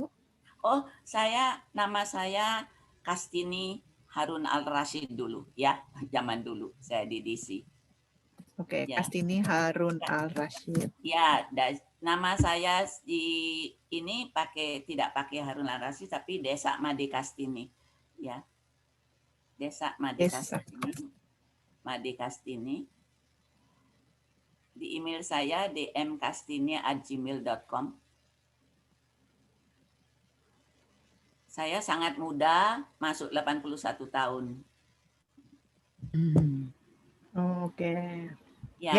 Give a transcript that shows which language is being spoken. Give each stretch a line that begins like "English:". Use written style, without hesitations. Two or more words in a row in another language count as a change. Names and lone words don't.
Indonesian: Oh, nama saya Kastini Harun Al-Rashid dulu ya, zaman dulu saya di DC. Oke, Ya. Kastini Harun Al-Rashid. Ya, nama saya di ini tidak pakai Harun Al-Rashid tapi Desa Made Kastini. Ya. Desa Made Kastini. Made Kastini. Di email saya dmkastini@gmail.com. Saya sangat muda, masuk 81 tahun. Oke. Ya,